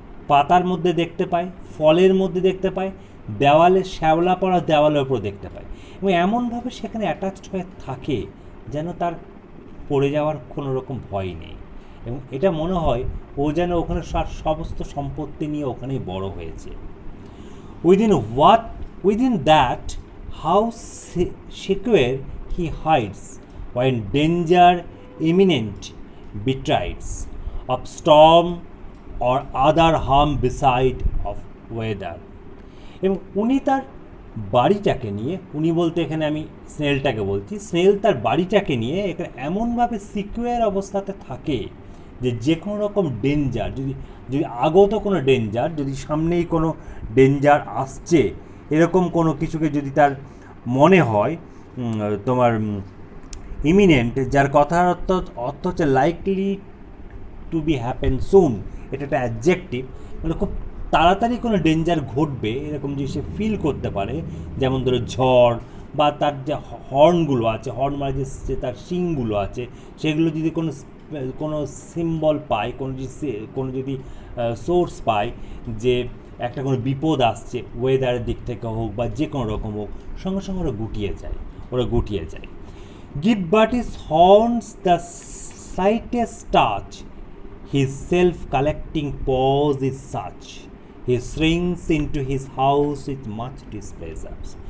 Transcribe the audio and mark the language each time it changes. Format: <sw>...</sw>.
<bn>পাতার মধ্যে দেখতে পাই, ফলের মধ্যে দেখতে পাই, দেওয়ালে শ্যাওলা পড়া দেওয়ালের ওপর দেখতে পাই এবং এমনভাবে সেখানে অ্যাটাচড হয়ে থাকে যেন তার পড়ে যাওয়ার কোনো রকম ভয় নেই এবং এটা মনে হয় ও যেন ওখানে সমস্ত সম্পত্তি নিয়ে ওখানেই বড় হয়েছে।</bn> <en>Within that how secure he hides when danger imminent betide of storm or other harm beside of weather.</en> <bn>এবং উনি তার বাড়িটাকে নিয়ে, উনি বলতে এখানে আমি স্নেলটাকে বলছি, স্নেল তার বাড়িটাকে নিয়ে এখানে এমনভাবে সিকিউর অবস্থাতে থাকে যে কোনো রকম ডেঞ্জার, যদি আগত কোনো ডেঞ্জার, যদি সামনেই কোনো ডেঞ্জার আসছে এরকম কোনো কিছুকে যদি তার মনে হয় তোমার ইমিনেন্ট, যার কথার অর্থ হচ্ছে</bn> <en>likely to be happen soon,</en> <bn>এটা একটা অ্যাডজেক্টিভ, মানে খুব তাড়াতাড়ি কোনো ডেঞ্জার ঘটবে এরকম যদি সে ফিল করতে পারে, যেমন ধরো ঝড় বা তার যে হর্নগুলো আছে, হর্ন মানে যে তার শিংগুলো আছে সেগুলো যদি কোনো কোনো সিম্বল পায়, কোনো যদি সোর্স পায় যে একটা কোনো বিপদ আসছে, ওয়েদারের দিক থেকে হোক বা যে কোনো রকম হোক, সঙ্গে সঙ্গে ওরা গুটিয়ে যায়।</bn> <en>Give but his horns the slightest touch, his self-collecting pause is such, he shrinks into his house with much displeasure.</en>